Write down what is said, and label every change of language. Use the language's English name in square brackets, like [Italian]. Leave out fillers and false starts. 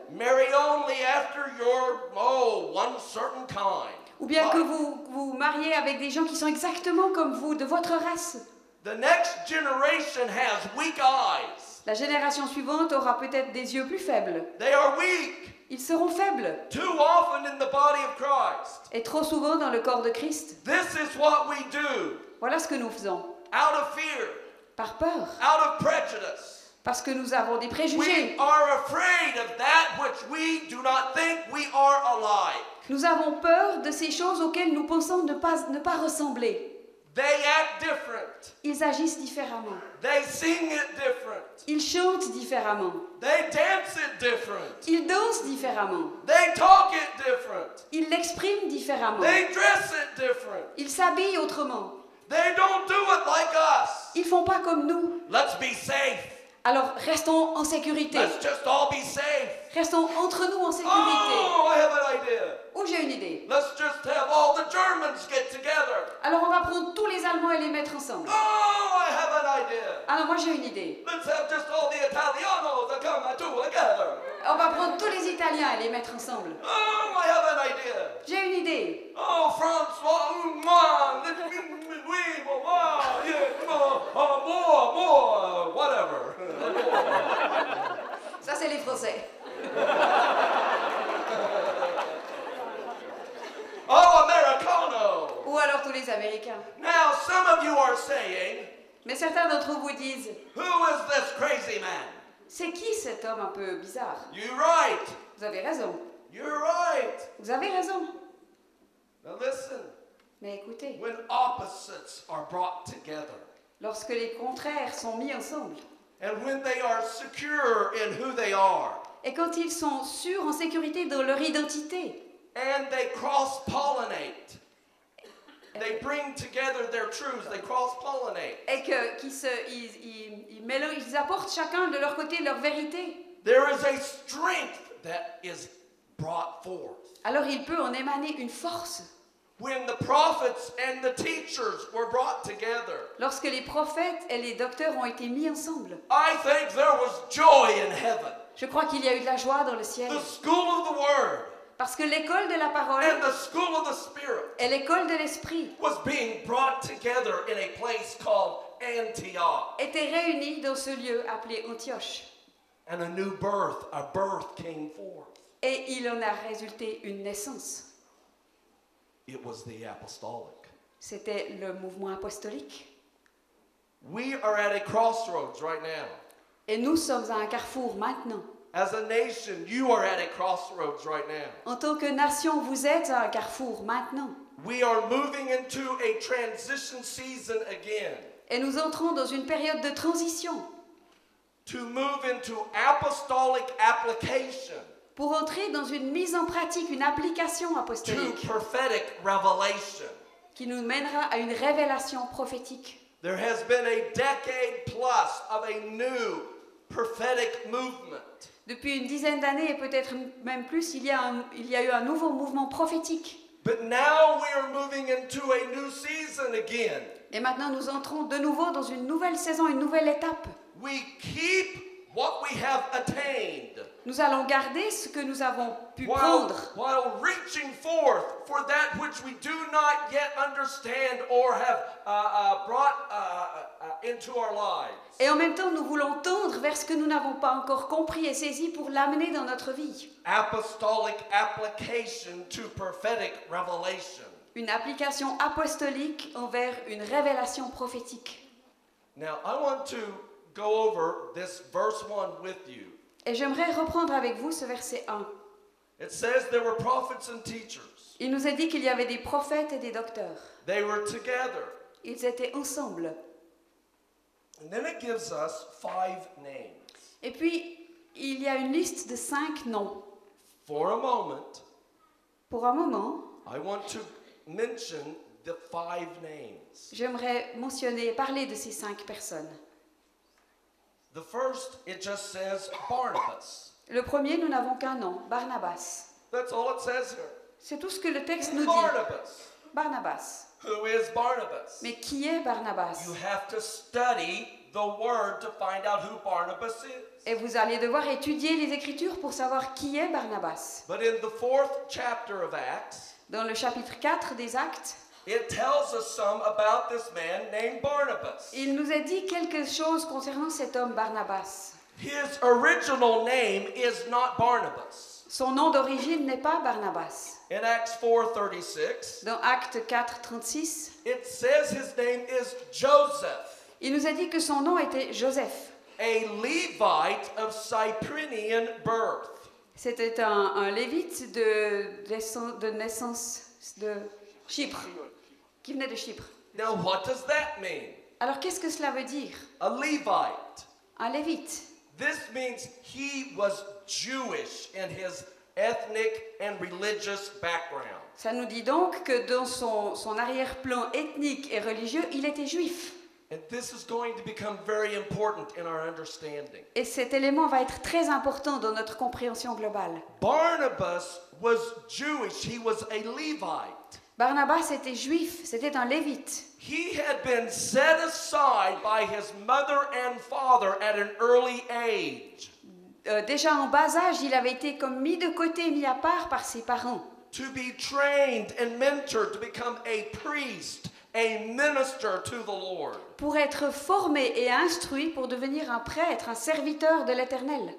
[English] marry only after your, one certain kind. [French] ou bien que [English] Right. [French] vous mariez avec des gens qui sont exactement comme vous, de votre race, [English] The next generation has weak eyes. [French] la génération suivante aura peut-être des yeux plus faibles. [English] They are weak. [French] Ils seront faibles. [English] Too often in the body of Christ. [French] Et trop souvent dans le corps de Christ. [English] This is what we do. [French] Voilà ce que nous faisons. [English] Out of fear, [French] Par peur. [English] out of prejudice. [French] Parce que nous avons des [English] We [French] préjugés. [English] are afraid of that which we do not think we are alike. [French] Nous avons peur de ces choses auxquelles nous pensons ne pas ressembler. [English] They act different. [French] Ils agissent différemment. [English] They sing it different. [French] Ils chantent différemment. [English] They dance it different. [French] Ils dansent différemment. [English] They talk it different. [French] Ils l'expriment différemment. [English] They dress it different. [French] Ils s'habillent autrement. [English] They don't do it like us. [French] Ils font pas comme nous. [English] Let's be safe. [French] Alors restons en sécurité. [English] Let's just all be safe. [French] Restons entre nous en sécurité. [English] Oh, I have an idea. [French] Ou j'ai une idée. [English] Let's just have all the Germans get together. [French] Alors on va prendre tous les Allemands et les mettre ensemble. [English] Oh, I have an idea. [French] Alors moi j'ai une idée. [English] Let's have just all the Italianos that come together. [French] On va prendre tous les Italiens et les mettre ensemble. [English] Oh, I have an idea. [French] J'ai une idée. [English] Oh, François, [French] moi, oui, moi, [English] yeah, more, whatever. [French] Ça c'est les Français. [English] Oh, Americano. [French] Ou alors tous les Américains. [English] Now, some of you are saying, [French] Mais certains d'entre vous disent, [English] who is this crazy man? [French] c'est qui cet homme un peu bizarre? [English] You're right. [French] Vous avez raison. [English] You're right. [French] Vous avez raison. [English] Now listen, [French] Mais écoutez, [English] when opposites are brought together, [French] lorsque les contraires sont mis ensemble, [English] and when they are secure in who they are, [French] et quand ils sont sûrs en sécurité dans leur identité, [English] and they cross-pollinate, they bring together their truths, they cross-pollinate. [French] et ils apportent chacun de leur côté leur vérité, [English] There is a strength that is brought forth. [French] alors il peut en émaner une force. [English] When the prophets and the teachers were brought together, [French] Lorsque les prophètes et les docteurs ont été mis ensemble, [English] I think there was joy in heaven. [French] je crois qu'il y a eu de la joie dans le ciel. [English] The school of the word [French] Parce que l'école de la parole [English] and the school of the spirit [French] et l'école de l'esprit [English] was being brought together in a place called Antioch. [French] étaient réunies dans ce lieu appelé Antioche. [English] And a birth came forth. [French] Et il en a résulté une naissance. [English] It was the apostolic. [French] C'était le mouvement apostolique. [English] We are at a crossroads right now. [French] Et nous sommes à un carrefour maintenant. [English] As a nation, you are at a crossroads right now. [French] En tant que nation, vous êtes à un carrefour maintenant. [English] We are moving into a transition season again. [French] Et nous entrons dans une période de transition [English] To move into apostolic application. [French] pour entrer dans une mise en pratique, une application [English] To [French] apostolique [English] prophetic revelation. [French] qui nous mènera à une révélation prophétique. [English] There has been a decade plus of a new prophetic movement. [French] Depuis une dizaine d'années et peut-être même plus, il y a eu un nouveau mouvement prophétique. [English] But now we are moving into a new season again. [French] Et maintenant, nous entrons de nouveau dans une nouvelle saison, une nouvelle étape. [English] We keep what we have attained [French] Nous allons garder ce que nous avons pu [English] while [French] prendre [English] reaching forth for that which we do not yet understand or have brought into our lives. [French] et en même temps, nous voulons tendre vers ce que nous n'avons pas encore compris et saisi pour l'amener dans notre vie. [English] Apostolic application to prophetic revelation. [French] Une application apostolique envers une révélation prophétique. [English] Now, I want to go over this verse 1 with you. [French] Et j'aimerais reprendre avec vous ce verset 1. [English] It says there were prophets and teachers. [French] Il nous a dit qu'il y avait des prophètes et des docteurs. [English] They were together. [French] Ils étaient ensemble. [English] And then it gives us 5 names. [French] Et puis, il y a une liste de 5 noms. [English] For a moment, [French] Pour un moment, [English] I want to mention the 5 names. [French] j'aimerais mentionner, parler de ces 5 personnes. [English] The first, it just says Barnabas. [French] Le premier, nous n'avons qu'un nom, Barnabas. [English] That's all it says here. [French] C'est tout ce que le texte nous dit. [English] Barnabas. [French] Barnabas. [English] Who is Barnabas? [French] Mais qui est Barnabas? [English] You have to study the word to find out who Barnabas is. [French] Et vous allez devoir étudier les Écritures pour savoir qui est Barnabas. [English] But in the 4th chapter of Acts, [French] Dans le chapitre 4 des Actes, [English] it tells us some about this man named Barnabas. [French] il nous a dit quelque chose concernant cet homme Barnabas. [English] His original name is not Barnabas. [French] Son nom d'origine n'est pas Barnabas. [English] In Acts 4:36, [French] Dans Actes 4, 36, [English] it says his name is Joseph, [French] il nous a dit que son nom était Joseph. [English] a Levite of Cyprian birth. [French] C'était un lévite de naissance de Chypre, qui venait de Chypre. [English] Now, what does that mean? [French] Alors qu'est-ce que cela veut dire? [English] A Levite. [French] Un lévite. [English] This means he was Jewish in his ethnic and religious background. [French] Ça nous dit donc que dans son arrière-plan ethnique et religieux, il était juif. [English] And this is going to become very important in our understanding. [French] Et cet élément va être très important dans notre compréhension globale. [English] Barnabas was Jewish. He was a Levite. [French] Barnabas était juif, c'était un lévite. [English] He had been set aside by his mother and father at an early age [French] Déjà en bas âge, il avait été comme mis de côté, mis à part par ses parents, [English] to be trained and mentored to become a priest, a minister to the Lord. [French] pour être formé et instruit pour devenir un prêtre, un serviteur de l'Éternel.